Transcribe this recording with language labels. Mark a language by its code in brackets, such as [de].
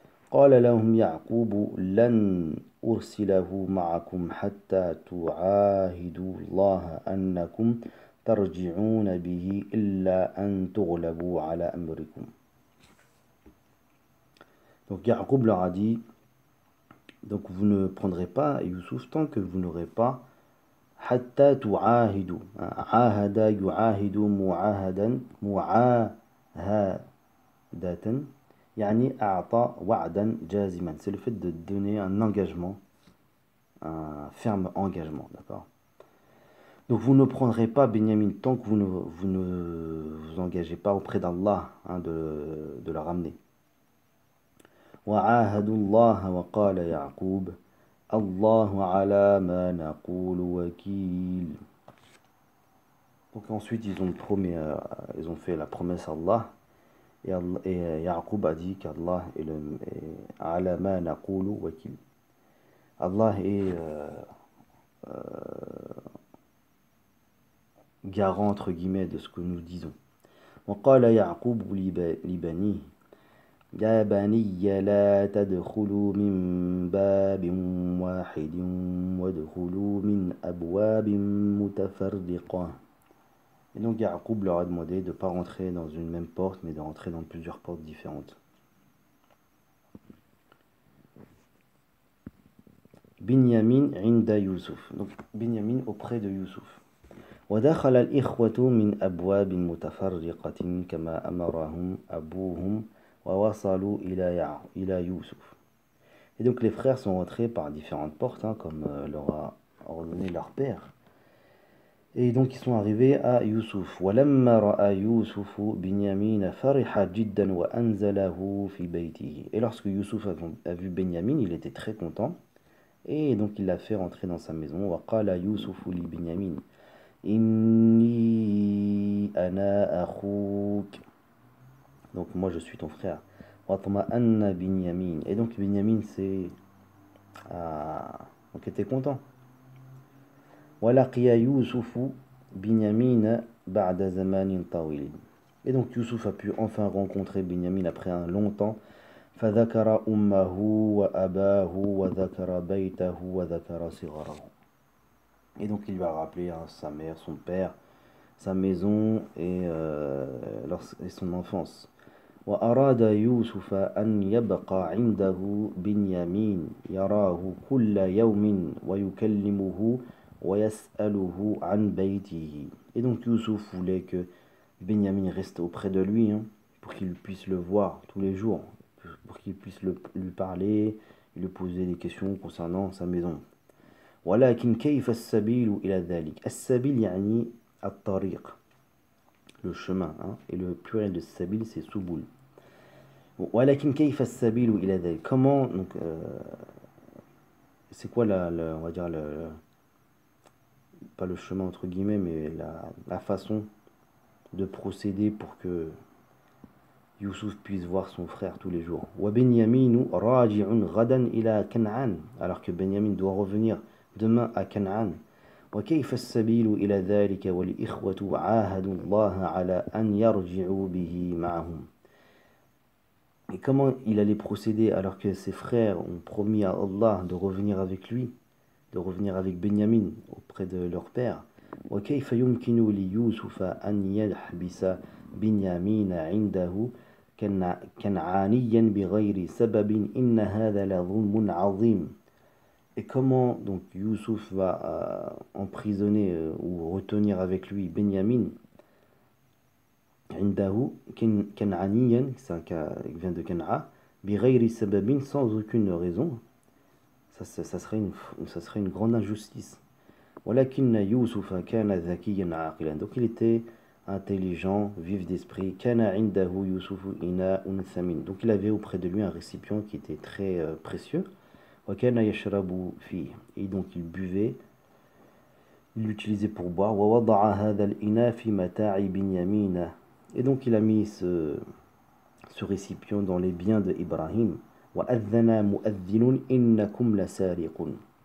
[ar] قال لهم يعقوب لن أرسله معكم حتى تعاهدوا الله أنكم ترجعون به إلا أن تغلبوا على أمركم. [fr] Donc Ya'qub leur a dit, donc vous ne prendrez pas Youssouf tant que vous n'aurez pas [ar] حتى تعاهدوا. عاهد يعاهد معاهدا معاهدة يعني أعطى وعدا جازما. [fr] C'est le fait de donner un engagement, un ferme engagement, d'accord? Donc vous ne prendrez pas Binyamin tant que vous ne vous engagez pas auprès d'Allah de le ramener. [ar] وعاهدوا الله وقال يعقوب الله على ما نقول وكيل. [fr] Donc ensuite ils ont fait la promesse à Allah et Ya'qub a dit qu'Allah est [ar] على ما نقول وكيل. [fr] Allah est garant entre guillemets de ce que nous disons. [ar] وقال يعقوب لبنيه يا بني لا تدخلوا من باب واحد وادخلوا من أبواب متفرقة. [fr] Et donc Ya'qub leur a demandé de ne pas rentrer dans une même porte mais de rentrer dans plusieurs portes différentes. [ar] Binyamin inda Youssouf. [fr] Donc Binyamin auprès de Youssouf. [ar] ودخل الإخوة من أبواب متفرقة كما أمرهم أبوهم ووصلوا إلى يوسف. [fr] Et donc les frères sont rentrés par différentes portes, comme leur a ordonné leur père. Et donc ils sont arrivés à Youssouf. [ar] ولما رأى يوسف بنيامين فرح جدا وأنزله في بيته. [fr] Et lorsque Youssouf a vu Benyamin, il était très content. Et donc il l'a fait rentrer dans sa maison. [ar] وقال يوسف لبنيامين إني أنا أخوك. [fr] donc moi je suis ton frère. [ar] Watma'anna Binyamin. [fr] Et donc Binyamin c'est... donc il était content. [ar] Walaqiya Yusufu Binyamin ba'da zamanin tawil. [fr] Et donc Yusuf a pu enfin rencontrer Binyamin après un long temps. [ar] فذكر أمه وأباه وذكر بيته وذكر صغره. [fr] Et donc il lui a rappelé sa mère, son père, sa maison et son enfance. [ar] وأراد يوسف أن يبقى عنده بنيامين يراه كل يوم ويكلمه ويسأله عن بيته. [fr] Et donc Youssouf voulait que Benyamin reste auprès de lui, pour qu'il puisse le voir tous les jours, pour qu'il puisse lui parler, lui poser des questions concernant sa maison. [ar] ولكن كيف السبيل إلى ذلك. السبيل يعني الطريق, [fr] le chemin, et le pluriel de sabil c'est souboul. [ar] ولكن كيف السبيل إلى ذلك. [fr] Comment, donc, c'est quoi on va dire pas le chemin entre guillemets, mais la façon de procéder pour que Youssouf puisse voir son frère tous les jours. [ar] وبنيامين راجع غدا إلى كنعان. [fr] Alors que Benyamin doit revenir demain à Canaan. [ar] وكيف السبيل إلى ذلك والإخوة عاهدوا الله على أن يرجعوا به معهم. [fr] Et comment il allait procéder alors que ses frères ont promis à Allah de revenir avec lui, de revenir avec Benyamin auprès de leur père. [ar] وكيف يمكن ليوسف أن يحبس بنيامين عنده كنعانيا بغير سبب إن هذا لظلم عظيم. [fr] Et comment donc Youssouf va emprisonner ou retenir avec lui Benyamin [ar] عنده كنعانيا, [fr] il vient de Kan'a, [ar] بغير سبب, [fr] sans aucune raison. Ça serait une grande injustice. [ar] ولكن يوسف كان ذكيا عاقلا. [fr] Donc il était intelligent, vif d'esprit. [ar] كان عنده يوسف إناء ثمين. [fr] Donc il avait auprès de lui un récipient qui était très précieux. [ar] وكان يشرب فيه. [fr] Et donc il buvait, il l'utilisait pour boire. [ar] ووضع هذا الإناء في متاع بنيامين. [fr] Et donc il a mis ce récipient dans les biens de Ibrahim. [ar] وأذن مؤذن إنكم لسارقون.